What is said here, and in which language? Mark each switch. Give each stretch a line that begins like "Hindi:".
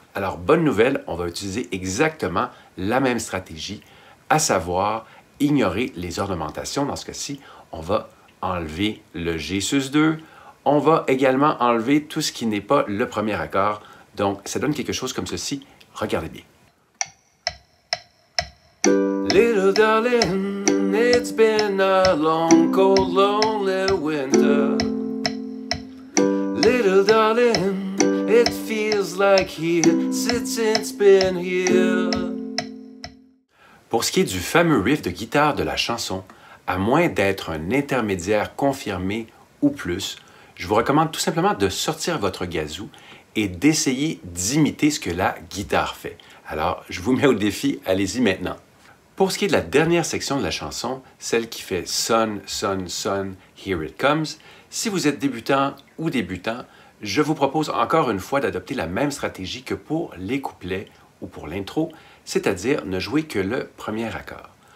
French: Alors, bonne nouvelle, on va utiliser exactement la même stratégie, à savoir ignorer les ornementations. Dans ce cas-ci, on va enlever le G sus2. On va également enlever tout ce qui n'est pas le premier accord. Donc, ça donne quelque chose comme ceci. Regardez bien.
English: Little darling, it's been a long, cold, lonely winter. Little darling, it feels like here since it's been here.
French: Pour ce qui est du fameux riff de guitare de la chanson, à moins d'être un intermédiaire confirmé ou plus, je vous recommande tout simplement de sortir votre gazou et d'essayer d'imiter ce que la guitare fait. Alors, je vous mets au défi, allez-y maintenant. Pour ce qui est de la dernière section de la chanson, celle qui fait Sun, Sun, Sun, Here It Comes, si vous êtes débutant ou débutant, je vous propose encore une fois d'adopter la même stratégie que pour les couplets ou pour l'intro, c'est-à-dire ne jouer que le premier accord.